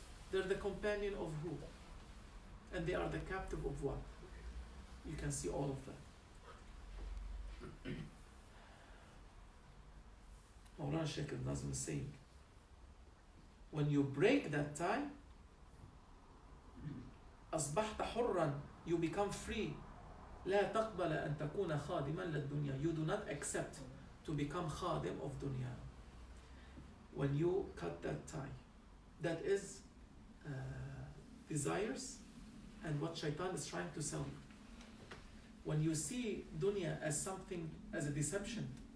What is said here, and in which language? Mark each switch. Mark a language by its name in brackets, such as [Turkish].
[English] They're the companion of who? And they are the captive of what? You can see all of that. Maulana Shaykh al-Nazm is saying, when you break that tie, [Arabic] أصبحت حرا, [English] you become free. [Arabic] لا تقبل أن تكون خادما للدنيا. [English] You do not accept to become khadim of dunya. When you cut that tie, that is desires and what shaitan is trying to sell you. When you see dunya as something, as a deception,